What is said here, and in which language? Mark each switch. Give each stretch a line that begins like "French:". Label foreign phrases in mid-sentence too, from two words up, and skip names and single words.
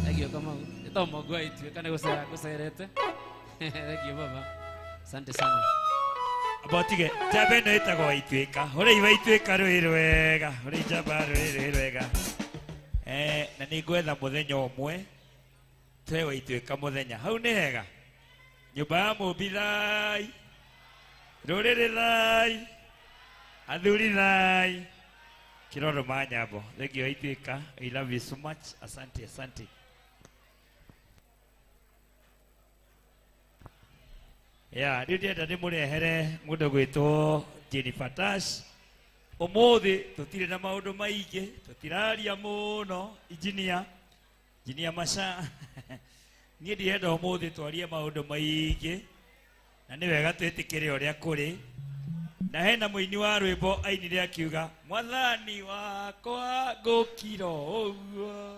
Kikuyu: Kamau. Itomo gwa ituĩka nĩ gũcerete.
English: Thank you baba.
Swahili: Asante sana.
Kikuyu: Abotige njamba ĩno ĩtagwo Waituĩka. Ũrĩ Waituĩka rũĩ rwega. Ũrĩ njamba rũĩ rwega. Na nĩ ngwetha mũthenya ũmwe twe Waituĩka mũthenya. Hau nĩ hega. Nyũmba ya mũmbi thai. Rũrĩrĩ thai. Athuri thai. Kiroro Manyambo.
English: Thank you Waituĩka. I love you so much.
Swahili: Asante, asante. Ya,
Kikuyu: ndienda ndĩmũrehere mũndũ gwĩtwo Jennifer Tash. Ũmũthĩ tũtirĩ na maũndũ maingĩ, tũtiraria mũno. Engineer Masha. Niĩ ndirenda ũmũthĩ twarie maũndũ maingĩ. Na nĩ wega twĩtĩkĩre ũrĩa kũrĩ. Na hena mũini wa rwĩmbo ainire akiuga Mwathani wakwa ngũkira ũguo.